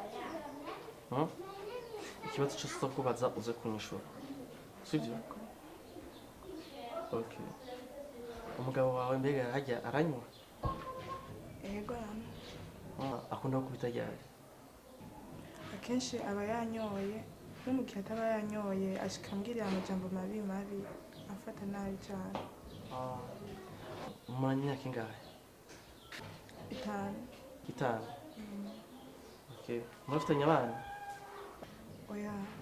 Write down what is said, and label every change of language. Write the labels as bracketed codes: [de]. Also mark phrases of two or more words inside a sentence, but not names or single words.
[rn] Ikibazo cyose uzakubaza uze kunyishura. Sibyo? Okay. Umugabo wawe mbega hajya aranywa? Yego aranywa. Akunda gukubita ryari? Akenshi aba yanyoye, no mu gihe ataba yanyoye ashika ambwirira amajambo mabi afata nabi cyane. Mumanye imyaka ingahe? 5. 5? Okay. Murafitanye abana? Oya.